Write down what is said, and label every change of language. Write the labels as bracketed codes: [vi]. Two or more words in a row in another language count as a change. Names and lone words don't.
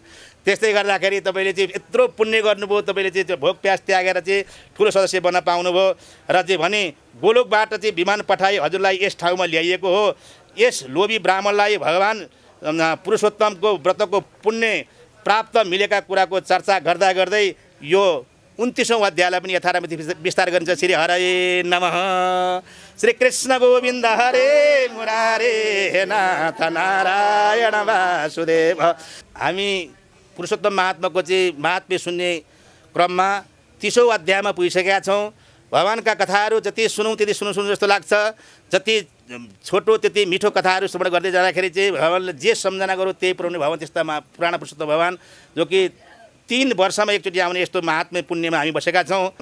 [ne] त्यस्तै गर्दाखेरि तपाईँले चाहिँ यत्रो पुण्य गर्नुभयो, तपाईँले चाहिँ त्यो भोग प्यास त्यागेर चाहिँ ठुलो सदस्य बन्न पाउनुभयो र चाहिँ भने गोलोकबाट चाहिँ विमान पठाई हजुरलाई यस ठाउँमा ल्याइएको हो। यस लोभी ब्राह्मणलाई भगवान पुरुषोत्तमको व्रतको पुण्य प्राप्त मिलेका कुराको चर्चा गर्दा गर्दै यो 29औं अध्यायलाई पनि यथारामति विस्तार गरिन्छ। [sa] श्री हरे नमः, श्री कृष्ण गोविन्द हरे मुरारे नाथ नारायण वासुदेव। [ne] हामी पुरुषोत्तम महात्माको चाहिँ महात्म्य सुन्ने क्रममा 30औं अध्यायमा पुगिसकेका छौँ। भगवानका कथाहरू जति सुनौँ त्यति सुनौँ जस्तो लाग्छ, जति छोटो त्यति मिठो कथाहरू श्रवण गर्दै जाँदाखेरि चाहिँ भगवानले जे सम्झना गरौँ त्यही पुऱ्याउने भगवान त्यस्ता पुराना पुरुषोत्तम भगवान जो कि 3 वर्षमा एकचोटि आउने यस्तो महात्म्य पुण्यमा हामी बसेका छौँ।